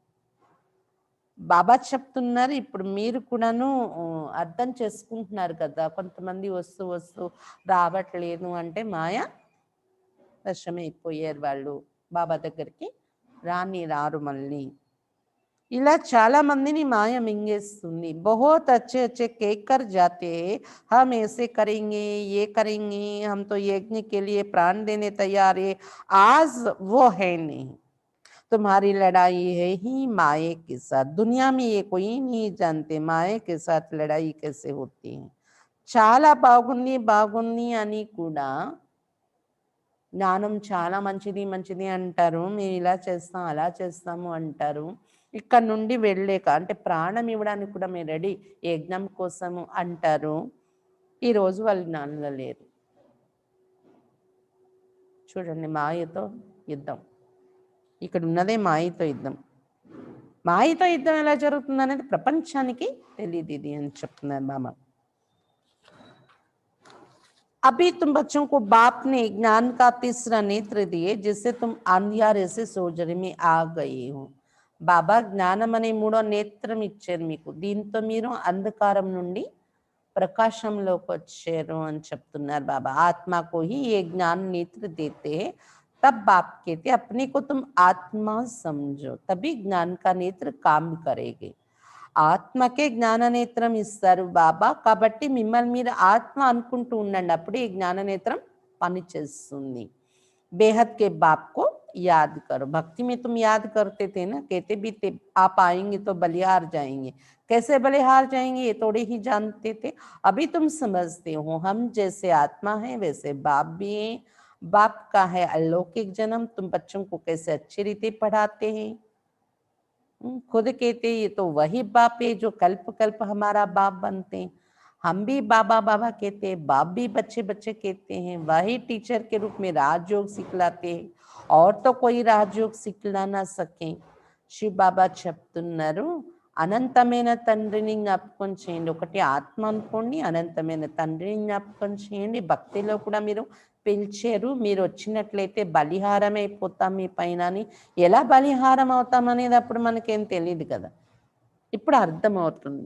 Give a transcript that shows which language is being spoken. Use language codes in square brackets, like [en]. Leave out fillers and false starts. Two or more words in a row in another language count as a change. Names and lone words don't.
[te] బాబా చెప్తున్నారు ఇప్పుడు మీరు కూడాను అర్థం చేసుకుంటున్నారు కదా, కొంతమంది వస్తూ వస్తూ రావట్లేదు అంటే మాయ వశమైపోయారు వాళ్ళు, బాబా దగ్గరికి రారు మళ్ళీ. ఇలా చాలా మందిని మాయ మింగేస్తుంది. [hi] बहुत अच्छे अच्छे कहकर जाते हैं हम ऐसे करेंगे ये करेंगे, हम तो यज्ञ के लिए प्राण देने तैयार है. आज वो है नहीं, तुम्हारी लड़ाई है ही माये के साथ. दुनिया में ये कोई नहीं जानते माये के साथ लड़ाई कैसे होती है. [te] చాలా బాగుంది అని కూడా జ్ఞానం చాలా మంచిది అంటారు, మేము ఇలా చేస్తాం అలా చేస్తాము అంటారు. ఇక్కడ నుండి వెళ్ళలేక అంటే ప్రాణం ఇవ్వడానికి కూడా మేము రెడీ యజ్ఞం కోసము అంటారు. ఈరోజు వాళ్ళు జ్ఞానంలో లేరు. చూడండి మాయతో యుద్ధం, ఇక్కడ ఉన్నదే మాయతో యుద్ధం. మాయతో యుద్ధం ఎలా జరుగుతుంది అనేది ప్రపంచానికి తెలియదు ఇది అని చెప్తున్నారు బాబా. [hi] अभी तुम बच्चों को बाप ने ज्ञान का तीसरा नेत्र दिए जिससे तुम अंधियारे से सोजरे में आ गए हो. [te] బాబా జ్ఞానం అనే మూడో నేత్రం ఇచ్చారు మీకు. దీంతో మీరు అంధకారం నుండి प्रकाशंलोक వచ్చారు అని చెప్తున్నారు బాబా. [hi] आत्मा को ही ये ज्ञान नेत्र देते हैं, तब बाप कहते अपने को तुम आत्मा समझो, तभी ज्ञान का नेत्र काम करेगी. [te] ఆత్మకే జ్ఞాన నేత్రం ఇస్తారు బాబా. కాబట్టి మిమ్మల్ని మీరు ఆత్మ అనుకుంటూ ఉండండి, అప్పుడే ఈ జ్ఞాన నేత్రం పనిచేస్తుంది. [hi] बेहद के बाप को याद करो. भक्ति में तुम याद करते थे ना, कहते भी थे आप आएंगे तो बलिहार जाएंगे. कैसे बलिहार जाएंगे ये थोड़े ही जानते थे, अभी तुम समझते हो. हम जैसे आत्मा है वैसे बाप भी है. बाप का है अलौकिक जन्म. तुम बच्चों को कैसे अच्छी रीति पढ़ाते हैं. खुद कहते ये तो वही बाप है जो कल्प कल्प हमारा बाप बनते हैं. हम भी बाबा बाबा कहते हैं, बाप भी बच्चे बच्चे कहते हैं. वही टीचर के रूप में राजयोग सिखलाते हैं, और तो कोई राजयोग सिखला ना सके. [te] शिव बाबा చెప్తున్నారు, అనంతమైన తండ్రిని జ్ఞాపకం చేయండి. ఒకటి ఆత్మ అనుకోండి, అనంతమైన తండ్రిని జ్ఞాపకం చేయండి. భక్తిలో కూడా మీరు పిలిచారు, మీరు వచ్చినట్లయితే బలిహారం అయిపోతాం మీ పైన అని. ఎలా బలిహారం అవుతాం అనేది అప్పుడు మనకేం తెలియదు కదా, ఇప్పుడు అర్థమవుతుంది.